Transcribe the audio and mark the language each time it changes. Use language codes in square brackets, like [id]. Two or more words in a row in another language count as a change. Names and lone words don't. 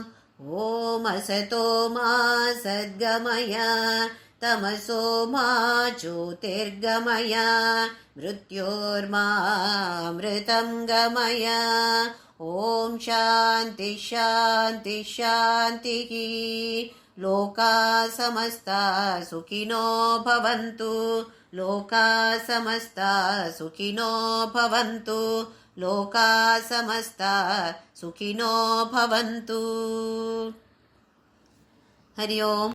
[sa] ಓಂ ಅಸತೋ ಮಾ ಸದ್ಗಮಯ ತಮಸೋ ಮಾ ಜ್ಯೋತಿರ್ಗಮಯ ಮೃತ್ಯೋರ್ಮಾಮೃತಂ ಗಮಯ. ಓಂ ಶಾಂತಿ ಶಾಂತಿ ಶಾಂತಿ. ಲೋಕಾ ಸಮಸ್ತಾ ಸುಖಿನೋ ಭವಂತು ಲೋಕಾ ಸಮಸ್ತಾ ಸುಖಿನೋ ಭವಂತು ಲೋಕಾ ಸಮಸ್ತಾ ಸುಖಿನೋ ಭವಂತು. ಹರಿ ಓಂ.